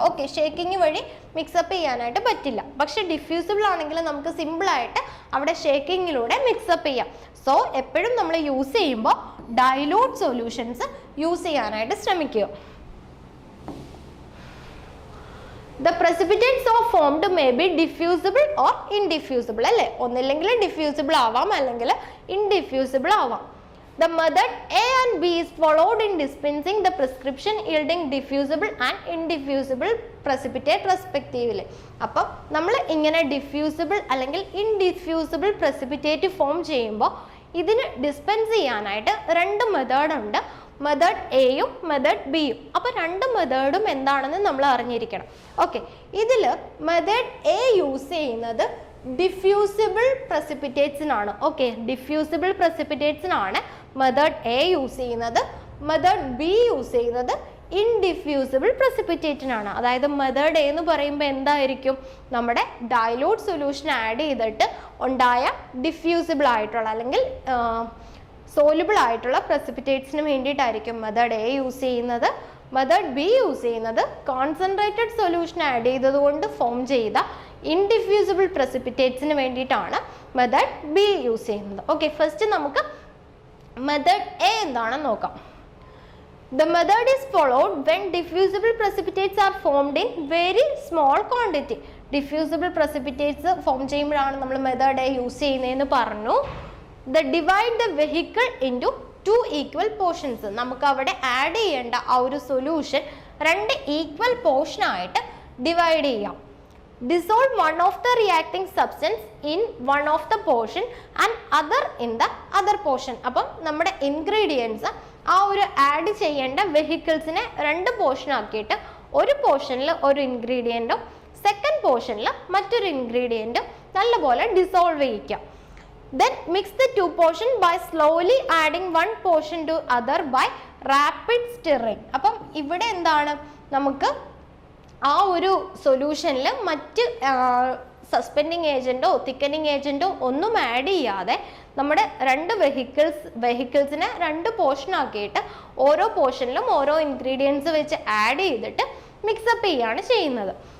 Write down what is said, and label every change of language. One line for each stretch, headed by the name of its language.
Malayalam: Okay, shaking വഴി mix-up ചെയ്യാനായിട്ട് പറ്റില്ല. പക്ഷെ ഡിഫ്യൂസിബിൾ ആണെങ്കിൽ നമുക്ക് സിമ്പിളായിട്ട് അവിടെ ഷേക്കിങ്ങിലൂടെ മിക്സപ്പ് ചെയ്യാം. സോ എപ്പോഴും നമ്മൾ യൂസ് ചെയ്യുമ്പോൾ ഡൈലൂട്ട് സൊല്യൂഷൻസ് യൂസ് ചെയ്യാനായിട്ട് ശ്രമിക്കുക.
English: The precipitates so formed may be diffusible or indiffusible
Malayalam: അല്ലേ, ഒന്നില്ലെങ്കിൽ ഡിഫ്യൂസിബിൾ ആവാം അല്ലെങ്കിൽ ഇൻഡിഫ്യൂസിബിൾ ആവാം.
English: The method A and B is followed in dispensing the prescription yielding diffusible and indiffusible precipitate respectively.
Malayalam: അപ്പം നമ്മൾ ഇങ്ങനെ ഡിഫ്യൂസിബിൾ അല്ലെങ്കിൽ ഇൻഡിഫ്യൂസിബിൾ പ്രസിപ്പിറ്റേറ്റ് ഫോം ചെയ്യുമ്പോൾ ഇതിന് ഡിസ്പെൻസ് ചെയ്യാനായിട്ട് രണ്ട് മെത്തേഡ് ഉണ്ട്, മെത്തേഡ് എയും മെത്തേഡ് ബിയും. അപ്പോൾ രണ്ട് മെത്തേഡും എന്താണെന്ന് നമ്മൾ അറിഞ്ഞിരിക്കണം. ഓക്കെ, ഇതിൽ മെത്തേഡ് എ യൂസ് ചെയ്യുന്നത് diffusible പ്രസിപ്പിറ്റേറ്റ്സിനാണ്. Okay, diffusible പ്രസിപ്പിറ്റേറ്റ്സിനാണ് method A use ചെയ്യുന്നത്. മെത്തേഡ് ബി യൂസ് ചെയ്യുന്നത് ഇൻഡിഫ്യൂസിബിൾ പ്രസിപ്പിറ്റേറ്റിനാണ്. അതായത് മെത്തേഡ് എ എന്ന് പറയുമ്പോൾ എന്തായിരിക്കും, നമ്മുടെ ഡൈലൂട്ട് സൊല്യൂഷൻ ആഡ് ചെയ്തിട്ട് ഉണ്ടായ ഡിഫ്യൂസിബിൾ ആയിട്ടുള്ള അല്ലെങ്കിൽ സോലുബിൾ ആയിട്ടുള്ള പ്രസിപ്പിറ്റേറ്റ്സിന് വേണ്ടിയിട്ടായിരിക്കും മെത്തേഡ് എ യൂസ് ചെയ്യുന്നത്. മെത്തേഡ് ബി യൂസ് ചെയ്യുന്നത് കോൺസെൻട്രേറ്റഡ് സൊല്യൂഷൻ ആഡ് ചെയ്തതുകൊണ്ട് ഫോം ചെയ്ത ഇൻഡിഫ്യൂസിബിൾ പ്രസിപ്പിറ്റേറ്റ്സിന് വേണ്ടിയിട്ടാണ് മെത്തേഡ് ബി യൂസ് ചെയ്യുന്നത്. ഓക്കെ, ഫസ്റ്റ് നമുക്ക് മെത്തേഡ് എ എന്താണെന്ന് നോക്കാം.
English: The method is followed when diffusible precipitates are formed in very small quantity.
Malayalam: Diffusible precipitates form ചെയ്യുമ്പോഴാണ് നമ്മൾ മെത്തേഡ് എ യൂസ് ചെയ്യുന്നതെന്ന് പറഞ്ഞു.
English: Divide the vehicle into two equal portions.
Malayalam: നമുക്ക് അവിടെ ആഡ് ചെയ്യേണ്ട ആ ഒരു സൊല്യൂഷൻ രണ്ട് ഈക്വൽ പോർഷൻ ആയിട്ട് ഡിവൈഡ് ചെയ്യാം.
English: Dissolve one of the reacting substance in one of the portion and other in the other portion.
Malayalam: അപ്പം നമ്മുടെ ഇൻഗ്രീഡിയൻസ് ആ ഒരു ആഡ് ചെയ്യേണ്ട വെഹിക്കിൾസിനെ രണ്ട് പോർഷൻ ആക്കിയിട്ട് ഒരു പോർഷനിൽ ഒരു ഇൻഗ്രീഡിയൻറ്റും സെക്കൻഡ് പോർഷനിൽ മറ്റൊരു ഇൻഗ്രീഡിയൻറ്റും നല്ലപോലെ dissolve ചെയ്യിക്കാം.
English: Then mix the two portion by slowly adding one portion to other by rapid stirring.
Malayalam: അപ്പം ഇവിടെ എന്താണ്, നമുക്ക് ആ ഒരു സൊല്യൂഷനിൽ മറ്റ് സസ്പെൻഡിങ് ഏജൻറ്റോ തിക്കനിങ് ഏജൻറ്റോ ഒന്നും ആഡ് ചെയ്യാതെ നമ്മുടെ രണ്ട് വെഹിക്കിൾസിനെ രണ്ട് പോർഷൻ ആക്കിയിട്ട് ഓരോ പോർഷനിലും ഓരോ ഇൻഗ്രീഡിയൻസ് വെച്ച് ആഡ് ചെയ്തിട്ട് മിക്സപ്പ് ചെയ്യാണ് ചെയ്യുന്നത്.